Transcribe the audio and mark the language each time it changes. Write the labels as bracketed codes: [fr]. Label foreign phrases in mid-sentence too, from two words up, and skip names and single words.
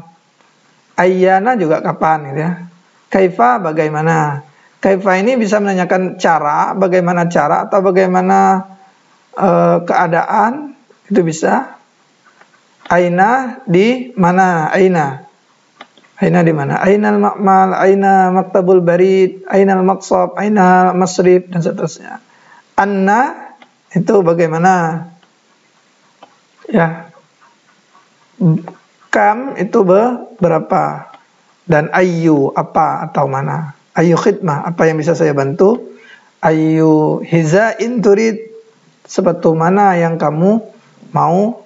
[id] Ayyana juga kapan gitu ya. Kaifa bagaimana? Kaifa ini bisa menanyakan cara, bagaimana cara atau bagaimana keadaan, itu bisa. Aina di mana? Aina di mana? [ar] أين المعمل، أين مكتب البريد، أين المقصف، أين مصرف, [id] dan seterusnya. Anna itu bagaimana? Ya. Kam itu berapa? Dan ayu apa atau mana? [ar] أي خدمة, [id] apa yang bisa saya bantu? [ar] أي حذاء تريد, [id] sepatu mana yang kamu mau?